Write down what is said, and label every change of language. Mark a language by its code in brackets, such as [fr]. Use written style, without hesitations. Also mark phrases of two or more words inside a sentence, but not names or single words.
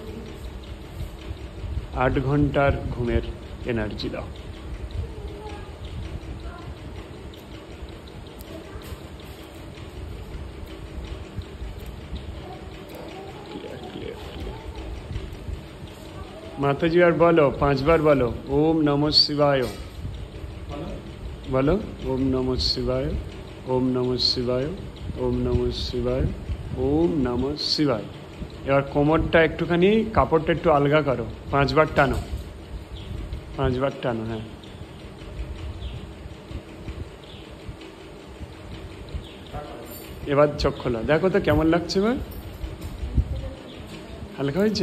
[bn] 8 ঘন্টার ঘুমের এনার্জি দাও। মাতাজি আর বলো, 5 বার বলো, [sa] ওম নমঃ শিবায় [bn] বলো। [sa] ওম নমঃ শিবায়, ওম নমঃ শিবায়, ওম নমঃ শিবায়, ওম নমঃ শিবায়। [bn] এবার কোমরটা একটুখানি, কাপড়টা একটু আলগা করো, 5 বার টানো, 5 বার টানো। হ্যাঁ, এবার চোখ খোলা, দেখো তো কেমন লাগছে। এবার হালকা হয়েছে?